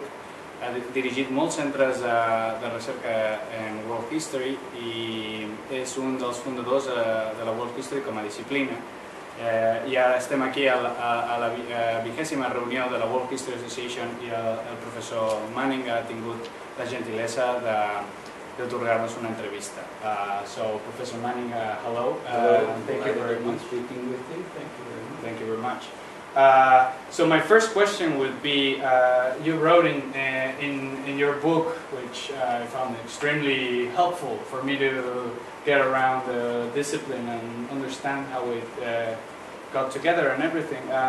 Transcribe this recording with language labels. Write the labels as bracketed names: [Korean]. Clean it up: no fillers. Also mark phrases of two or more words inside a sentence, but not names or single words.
[Catalan] Ha dirigit molts centres de recerca en [English] World History [Catalan] i és un dels fundadors de la [English] World History [Catalan] com a disciplina. I ara estem aquí a la 20ª reunió de la World History Association i el professor Manning ha tingut la gentilesa d'atorgar-nos una entrevista. [English] So, Professor Manning, hello. Hello. Thank you very much. Speaking with you. Thank you very much. Thank you very much. So my first question would be, you wrote in your book, which I found extremely helpful for me to get around the discipline and understand how it got together and everything.